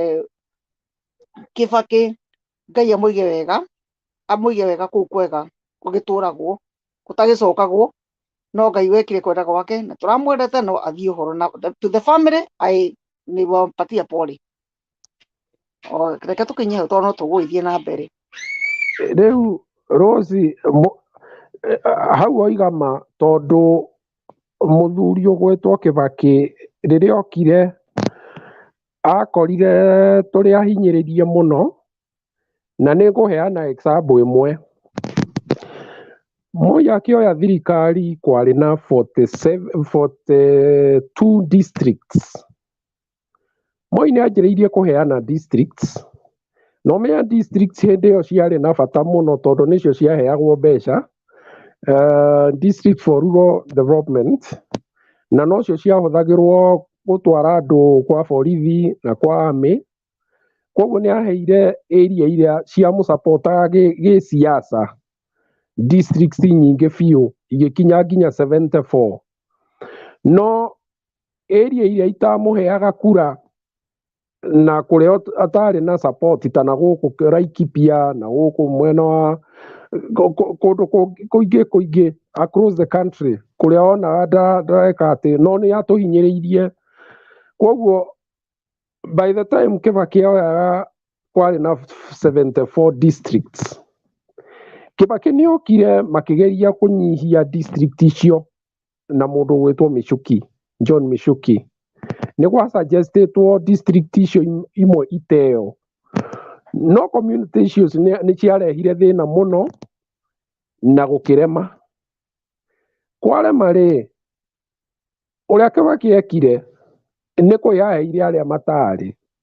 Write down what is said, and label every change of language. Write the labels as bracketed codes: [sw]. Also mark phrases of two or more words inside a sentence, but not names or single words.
[ki] Kibaki Ngai amũige wega kũu kwega gũgĩtũragwo gũtagĩcokagwo no Ngai wekire kwenda gwake na tũramwendete no athiĩ ũhoro na [en] to the family [ki] nĩ wampatia pole reke tũkĩnyie hau tondũ no tũgũgĩthiĩ na mbere rĩu Rose hau oiga ma tondũ mũthuri ũgwĩtwo Kibaki rĩrĩa okire akorire tũrĩ ahinyĩrĩrie mũno na nĩ ngũheana example ĩmwe Moi akĩoya thirikari kwarĩ na 42 districts Moi nĩ anjĩrĩirie kũheana districts no menya districts hĩndĩ ĩyo ciarĩ na bata mũno tondũ nĩcio ciaheagwo mbeca district [en] for rural development [ki] na nocio ciahũthagĩrwo gũtwara andũ kwa borithi na kwa army koguo nĩ aheire area iria cia mũsapotaga gĩsiasa districts nyingĩ biũ igĩkinya nginya 74 no area iria itamũheaga kura na kũrĩa atarĩ na support ta na gũkũ Laikipia na gũkũ mwena wa kũndũ kũingĩ [en] across the country [ki] kũrĩa onaga ndareka atĩ no nĩ atũhinyĩrĩirie koguo [en] by the time [ki] Kibaki oyaga kwarĩ na 74 districts Kibaki nĩ okire makĩgeria kũnyihia district icio na mũndũ gwĩtwo John Michuki nĩ gwa suggestetwo district icio imwe iteo no [en] community issues [ki] nĩ ciarehire thĩna mũno na gũkĩrema kwarema rĩ ũrĩa Kibaki ekire nĩ kwĩyaheire arĩa matarĩ